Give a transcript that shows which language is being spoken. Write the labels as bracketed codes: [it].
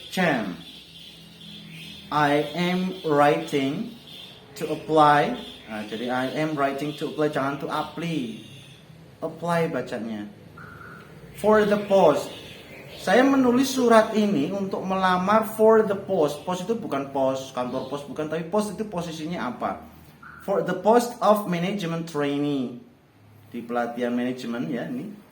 [en] Chan, I am writing to apply. [id] Jadi [en] I am writing to apply, [id] jangan [en] to apply. Apply [id] bacanya. [en] For the post. [id] Saya menulis surat ini untuk melamar [en] for the post. [id] Post itu bukan pos, kantor pos bukan, tapi post itu posisinya apa? [en] For the post of management trainee. [id] Di pelatihan manajemen ya ini.